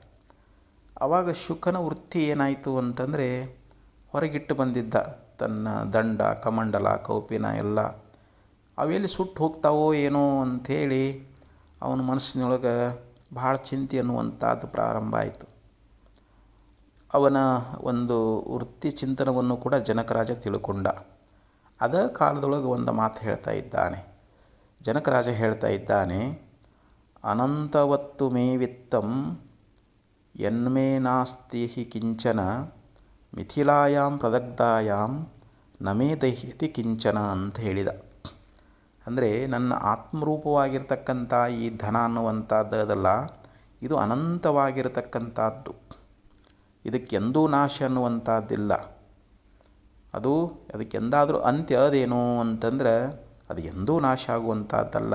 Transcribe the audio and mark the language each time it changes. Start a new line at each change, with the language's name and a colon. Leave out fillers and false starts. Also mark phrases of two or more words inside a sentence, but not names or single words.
Kannada: ಆವಾಗ ಶುಕನ ವೃತ್ತಿ ಏನಾಯಿತು ಅಂತಂದರೆ, ಹೊರಗಿಟ್ಟು ಬಂದಿದ್ದ ತನ್ನ ದಂಡ, ಕಮಂಡಲ, ಕೌಪಿನ ಎಲ್ಲ ಅವೆಲ್ಲಿ ಸುಟ್ಟು ಹೋಗ್ತಾವೋ ಏನೋ ಅಂಥೇಳಿ ಅವನ ಮನಸ್ಸಿನೊಳಗೆ ಭಾಳ ಚಿಂತೆ ಅನ್ನುವಂಥದ್ದು ಪ್ರಾರಂಭ ಆಯಿತು. ಅವನ ಒಂದು ವೃತ್ತಿ ಚಿಂತನವನ್ನು ಕೂಡ ಜನಕರಾಜ ತಿಳ್ಕೊಂಡ. ಅದೇ ಕಾಲದೊಳಗೆ ಒಂದು ಮಾತು ಹೇಳ್ತಾ ಇದ್ದಾನೆ. ಜನಕರಾಜ ಹೇಳ್ತಾ ಇದ್ದಾನೆ,
Sanskrit: ಅನಂತವತ್ತು ಮೇ ವಿತ್ತಂ ಯನ್ಮೇ ನಾಸ್ತಿ ಹಿ ಕಿಂಚನ ಮಿಥಿಲಾಯಾಂ ಪ್ರದಗ್ಧಾಯಾಂ ನಮೇ ದಹ್ಯತಿ ಕಿಂಚನ
Kannada: ಅಂತ ಹೇಳಿದ. ಅಂದರೆ ನನ್ನ ಆತ್ಮರೂಪವಾಗಿರ್ತಕ್ಕಂಥ ಈ ಧನ ಅನ್ನುವಂಥದ್ದಲ್ಲ, ಇದು ಅನಂತವಾಗಿರತಕ್ಕಂಥದ್ದು, ಇದಕ್ಕೆಂದೂ ನಾಶ ಅನ್ನುವಂಥದ್ದಿಲ್ಲ. ಅದಕ್ಕೆಂದಾದರೂ ಅಂತ್ಯ ಅದೇನು ಅಂತಂದ್ರೆ ಅದು ಎಂದೂ ನಾಶ ಆಗುವಂಥದ್ದಲ್ಲ.